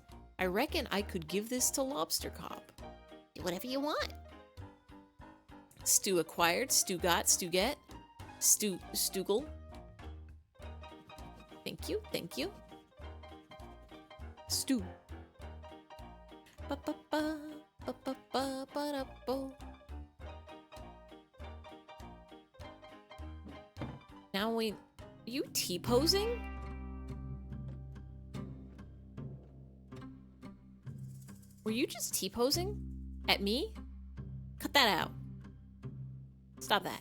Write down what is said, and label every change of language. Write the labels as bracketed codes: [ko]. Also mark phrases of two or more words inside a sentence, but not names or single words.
[en] I reckon I could give this to Lobster Cop. Do whatever you want. Stew acquired, stew got, stew get, stoogle. Thank you, thank you. Stew. Ba-ba-ba, ba-ba-ba, ba-da-bo. Now wait, are you T-posing? Were you just T-posing? At me? Cut that out. Stop that.